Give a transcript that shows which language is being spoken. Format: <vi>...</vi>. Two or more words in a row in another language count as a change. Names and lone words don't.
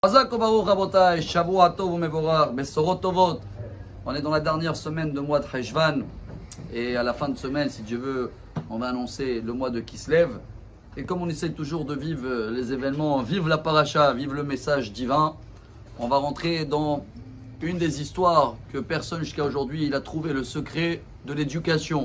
<he>חזק וברוך רבותי, שבוע טוב ומבורך, בשורות טובות.</he> <fr>On est dans la dernière semaine de mois de Cheshvan et à la fin de semaine, si Dieu veut, on va annoncer le mois de Kislev. Et comme on essaie toujours de vivre les événements, vivre la paracha, vivre le message divin, on va rentrer dans une des histoires que personne jusqu'à aujourd'hui il a trouvé le secret de l'éducation.</fr>